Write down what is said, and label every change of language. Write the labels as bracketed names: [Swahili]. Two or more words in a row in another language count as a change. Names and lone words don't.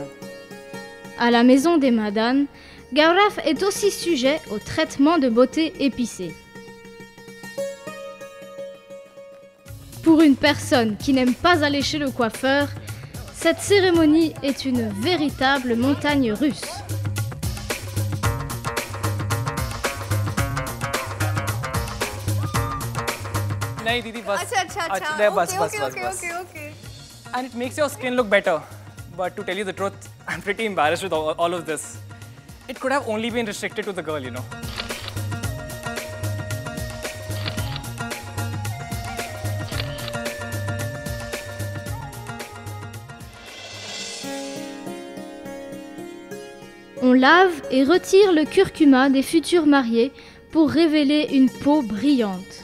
[French] À la maison des Madan, Gaurav est aussi sujet au traitement de beauté épicé. Pour une personne qui n'aime pas aller chez le coiffeur, cette cérémonie est une véritable montagne russe. [Hindi] नहीं दीदी बस okay. [English] And it makes your skin look better. But to tell you the truth, I'm pretty embarrassed with all of this. It could have only been restricted to the girl, you know. [French] On lave et retire le curcuma des futurs mariés pour révéler une peau brillante.